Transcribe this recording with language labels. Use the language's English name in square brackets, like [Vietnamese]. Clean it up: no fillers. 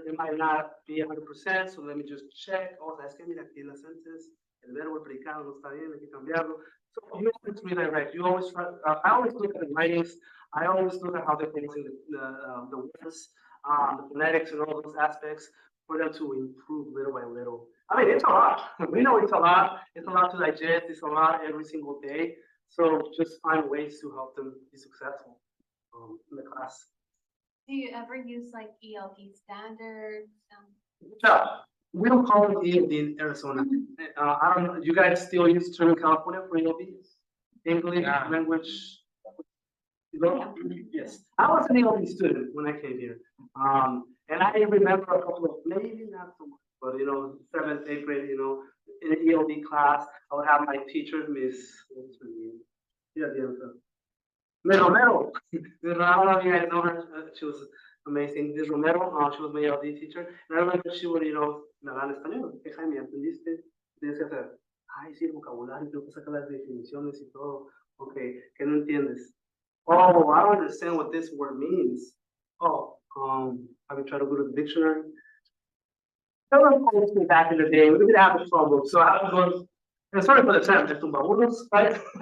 [English] It might not be 100%, so let me just check. [Spanish] Oh, es que mira aquí la sentence, el verbo predicado no está bien, hay que cambiarlo. [English] So you always redirect. You always try. I always look at the writings. I always look at how they're pronouncing the words, the phonetics, and all those aspects for them to improve little by little. It's a lot. We know it's a lot. It's a lot to digest. It's a lot every single day. So just find ways to help them be successful in the class. Do you ever use like ELD standards? Yeah, we don't call it ELD in Arizona. I don't know. You guys still use the term in California for ELD? English language. Yes, I was an ELD student when I came here, and I remember a couple of maybe not so much, but 7th, 8th grade, in an ELD class, I would have my teacher, Miss. What's her name? Yeah, the answer. Romero. I don't know if you guys know her. She was amazing. Miss Romero, she was my ELD teacher. And I remember she would, [Spanish] me hablar en español. ¿Qué, Jaime? ¿Entendiste? Tienes que hacer. Ay, sí, el vocabulario, tengo que sacar las definiciones y todo. Okay, ¿qué no entiendes? [English] Oh, I don't understand what this word means. Oh, have you tried to go to the dictionary? Someone told me back in the day, we didn't have a phone book, so I was going, and sorry for the term, right?